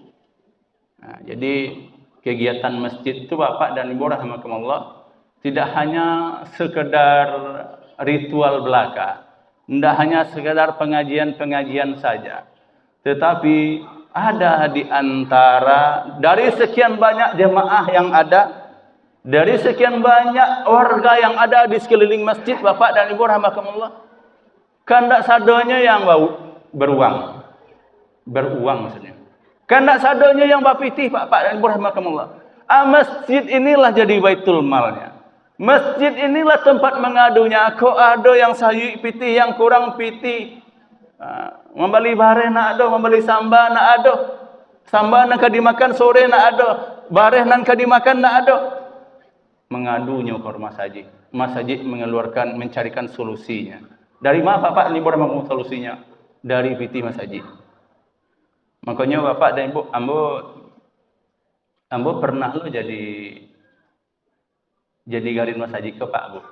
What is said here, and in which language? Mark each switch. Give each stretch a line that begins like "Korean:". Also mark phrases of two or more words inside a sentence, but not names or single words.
Indonesian: Jadi kegiatan masjid itu Bapak dan Ibu rahimakumullah tidak hanya sekedar ritual belaka, tidak hanya sekedar pengajian-pengajian saja, tetapi ada di antara dari sekian banyak jemaah yang ada, Dari sekian banyak warga yang ada di sekeliling masjid, Bapak dan Ibu rahimakumullah,
Minangkabau: kan tak sadonya yang bau beruang maksudnya. Kan tak sadonya yang bapitih,
Indonesian: Bapak dan Ibu
Minangkabau: rahimakumullah.
Indonesian: Masjid inilah jadi baitul malnya. Masjid inilah tempat mengadunya.
Minangkabau: Kau ada yang sayu pitih, yang kurang pitih. Membeli bareh nak ada, membeli sambal nak ada. Sambal nak dimakan sore nak ada. Bareh nak dimakan nak ada.
Indonesian: Mengadunya ke masjid. Masjid mengeluarkan, mencarikan solusinya. Dari mana Bapak dan Ibu rahimakumullah solusinya? Dari pitih masjid. Makanya Bapak dan Ibu,
Minangkabau: ambo pernah lo jadi garin masjid ke Pak Bu.